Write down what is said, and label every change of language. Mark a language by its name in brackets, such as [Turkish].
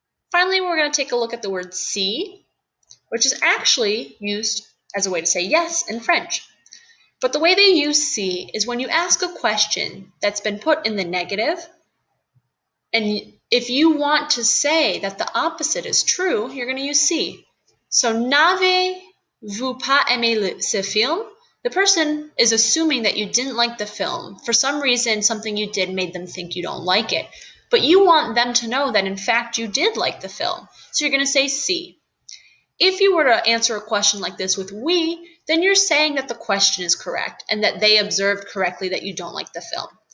[English] Finally, we're going to take a look at the word si, which is actually used as a way to say yes in French. But the way they use si is when you ask a question that's been put in the negative, and if you want to say that the opposite is true, you're going to use si. [French] So, n'avez-vous pas aimé ce film? [English] The person is assuming that you didn't like the film. For some reason, something you did made them think you don't like it. But you want them to know that, in fact, you did like the film. So you're going to say si. If you were to answer a question like this with oui, then you're saying that the question is correct and that they observed correctly that you don't like the film.